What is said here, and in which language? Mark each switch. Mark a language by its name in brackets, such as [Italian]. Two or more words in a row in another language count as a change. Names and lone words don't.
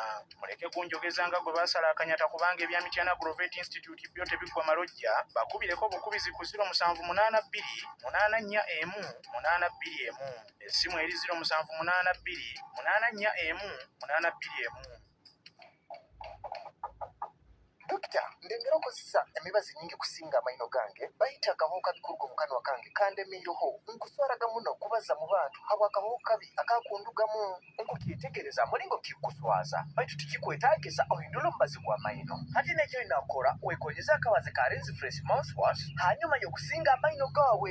[Ganda] Muleke kunjogeza nga gwe baasala akanyata kubanga ebya Mityana Agrovet Institute byo tebiggwa malojja bakubireko bukubizi ku 0782 841 821 essimu eri 0782 841 821. [Nyoro] Dokita, ndengera okozesa emibazi nyingi kusinga amaino gange bayita akahuho kabi kuruga mu kanwa kange kandemiireho nkuswaraga muno kubaza mu bantu habwa akahuho kabi akakundugamu nkukyetegereza mulingo kikuswaza baitu tikikwetaagisa ohindula omubazi gw'amaino hati nekyo inakora wekonyeza akabazi ka Rinse Fresh mouthwash hanyuma y'okusinga amaino gaawe.